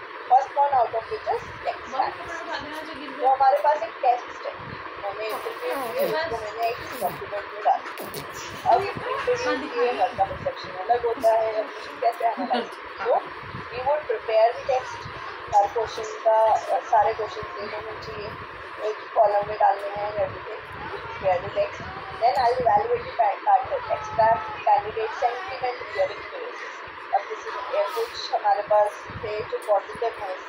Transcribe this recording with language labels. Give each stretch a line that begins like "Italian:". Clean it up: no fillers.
English: First one out of which is text analysis.
Hindi: तो हमारे पास एक टेक्स्ट है, मैंने इंटरव्यू किए, उसको मैंने एक डॉक्यूमेंट में डाला। अब इंटरव्यू किए, हर का परसेप्शन अलग होता है, अब कैसे एनालाइज। तो
English: we would prepare the text,
Hindi: हर question का सारे क्वेश्चन सेम होने चाहिए, एक कॉलम में डालने हैं,
English: Everything prepare the text. Then I'll evaluate the extract candidate sentiment during quiz.
Hindi: अब किसी कुछ हमारे पास थे जो पॉजिटिव है,